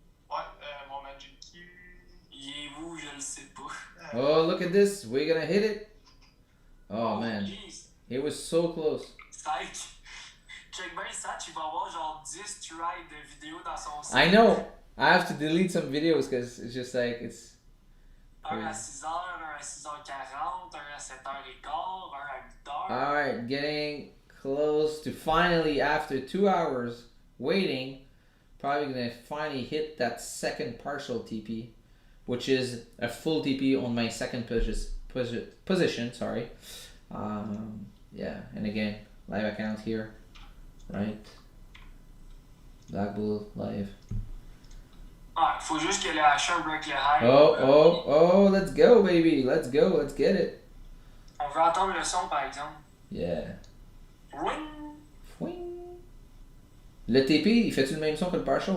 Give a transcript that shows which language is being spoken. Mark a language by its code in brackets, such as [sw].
[fr] Ouais, mon Magic Key. Il est où, je le sais pas. [en] Oh, look at this. We're gonna hit it. Oh, man. Jeez. It was so close. Psych. [fr] Check bien ça, tu vas avoir genre 10 tries de vidéos dans son site. [en] I know. I have to delete some videos because it's just like, it's... [fr] Un à 6h, un à 6h40, un à 7h15, un à 8h. [en] Alright, getting close to finally, after 2 hours waiting, probably gonna finally hit that second partial TP, which is a full TP on my second position, sorry. Yeah, and again, live account here, right? Black Bull live. [fr] Ouais, faut juste que le H1 break le high. [en] Oh, let's go, baby. Let's go, let's get it. [fr] On veut entendre le son, par exemple. [en] Yeah. Ring! Fouing. [fr] Le TP, il fait-tu le même son que le partial?